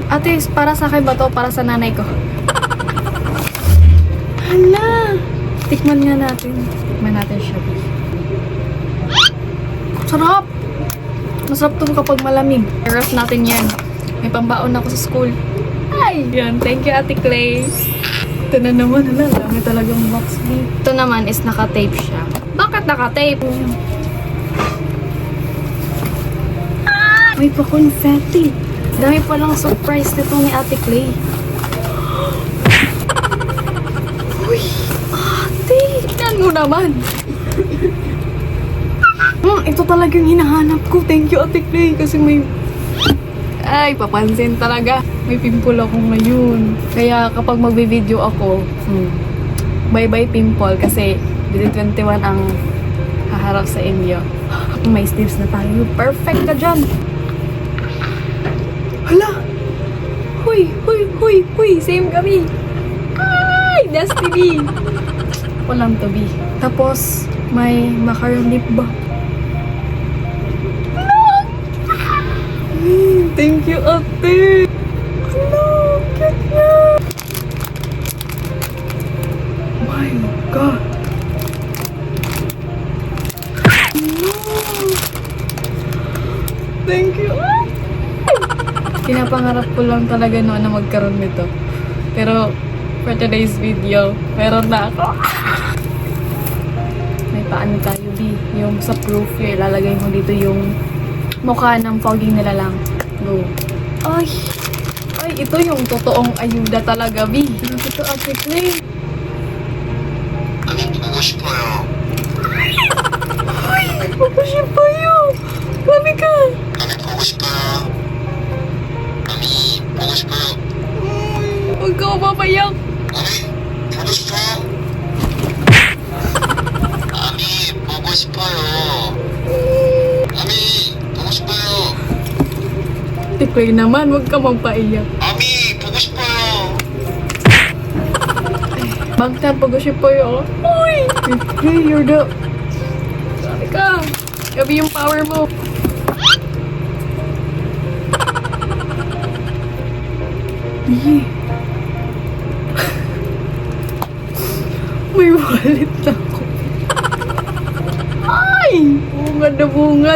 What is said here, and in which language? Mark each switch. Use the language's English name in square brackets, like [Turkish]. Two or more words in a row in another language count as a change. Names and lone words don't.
[Filipino] Ate, para sa akin ba to? Para sa nanay ko. Hala. Tikman nga natin. Tikman natin siya. Sarap. Masarap to kapag malamig. I-ref natin yan. May pambaon ako sa school. Ay, yan. [English] Thank you, [Filipino] Ate Clay. Ito na naman, dami talagang box mo. Ito naman is naka-tape siya. Bakit naka-tape? Ah! May pa-confetti. Dami palang surprise nito ni Ate Clay. Uy! Ate! Tignan mo naman! Ito talagang hinahanap ko. [English] Thank you, [Filipino] Ate Clay. Kasi may... Ay, papansin talaga. May pimple ako ngayon. Kaya kapag magbe-video ako, [English] bye-bye pimple [Filipino] kasi within 21 ang haharap sa inyo. May sleeves na tayo. Perfect ka dyan. Hala! Huy! Huy! Huy! Huy! Same kami! Ay! Destiny! Walang [English] to be. [Filipino] Tapos, may [English] macaron lip [Filipino] ba? [English] Thank you, ate! Hello! Cute niya! My God! Hello! Thank you, [Filipino] ate! Pinapangarap ko lang talaga noon na magkaroon nito. Pero, [English] for today's video. [Filipino] Meron na ako. May paano tayo, B. Yung sa proof, ilalagay mo dito yung mukha ng pogi nila lang. Go. Ay, ito yung totoong ayuda talaga, B. Ito, Ate Clay. [Korean] 보고 싶어요. [Filipino] Ay, [Korean] bobo 싶어요. [Filipino] Grabe ka. [Korean] 아미 보고 싶어요. 아미 보고 싶어요. [Filipino] Huwag ka mapapayak. [Korean] 아미 보고 싶어요. 아미 보고 싶어요. 아미 보고 싶어요. [Filipino] Ate Clay naman, huwag ka magpaiyak. [Korean] 아미 보고 싶어요. Bangtan, bobo 싶어요. [Filipino] Uy! [English] Ate Clay, you're the... [Filipino] Grabe ka. Grabe yung power mo. Iyi. May wallet na ako. Ay! Bungad na bungad.